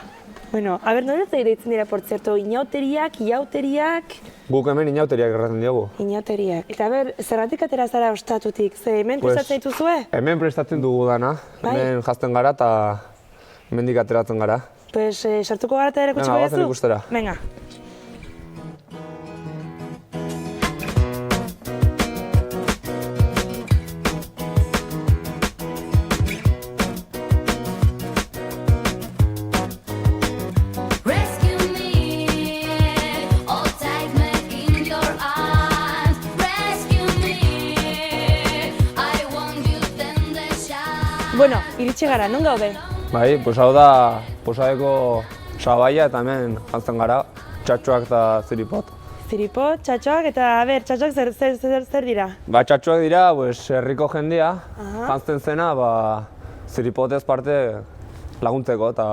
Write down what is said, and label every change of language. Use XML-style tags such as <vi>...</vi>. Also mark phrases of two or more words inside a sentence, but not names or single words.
<es>Bueno, a ber,</es> <eu>nola deitzen dira,</eu> <es>por zerto,</es> <eu>inauteriak, iauteriak... Guk hemen inauteriak erraten diogu. Inauteriak. Eta ber, zergatik atera zara ostatutik? Ze hemen prestatzen dituzue? Hemen prestatzen dugu dana, Bai. hemen jazten gara eta hemendik ateratzen gara. Pues, sartuko gara eta erakutsi Venga, baiazu? goazen ikustera. Venga.</eu> <en>Rescue me, oh take me in your arms. Rescue me, I want you tender shine.</en> <eu>Bueno, iritsi gara, non gaude? Bai, pues hau da Posadeko sabaia eta hemen jantzen gara, txatxoak eta ziripot. Ziripot, txatxoak, eta a ber, txatxoak zer dira? Ba, txatxoak dira, pues, herriko jendea, Aha. jantzen zena, ba, ziripotez parte laguntzeko eta...</eu>